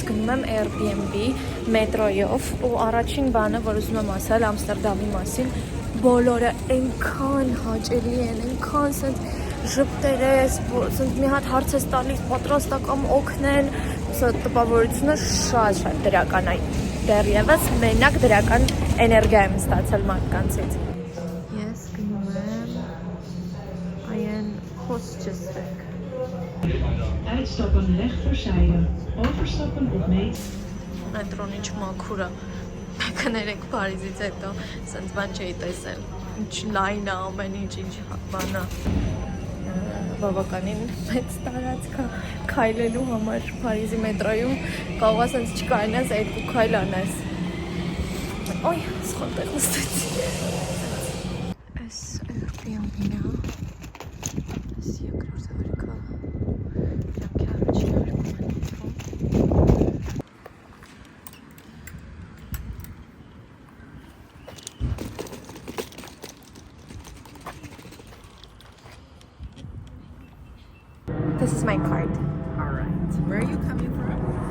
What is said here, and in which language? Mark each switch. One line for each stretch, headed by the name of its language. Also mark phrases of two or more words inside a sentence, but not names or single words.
Armenian: գնում եմ Airbnb մետրոյով ու առաջին բանը, որ ուզում եմ ասել Ամստերդամի մասին, բոլորը այնքան հաճելի են, այնքան սենց ժպտեր ես, սենց մի հատ հարց ես տալիս, պատրաստ ակամ օգնեն, սա տպավորությունը շատ դրական է, դեռևս մենակ դրական էներգիա եմ ստացել մարդկանցից։ Ես գնում եմ այն hostjeswerk.
Dutch: Uitstappen rechterzijde, overstappen op meet.
Armenian: Մետրոն ինչ մաքուր է։ Կներեք Փարիզից հետո սենց բան չէի տեսել։ Ինչ լայն է ամեն ինչ բան է։ Բավականին մեծ տարածք է քայլելու համար Փարիզի մետրոյում կարող է սենց չկարենաս 2 քայլ անես։ Ոյ, սխալ տեղ նստեցի։ Այս Airbnb-ն է։ Այս երկրորդ հարկը։ Իրանքի առաջին հարկում են ուտվում։
English: This is my card. All right. Where are you coming from?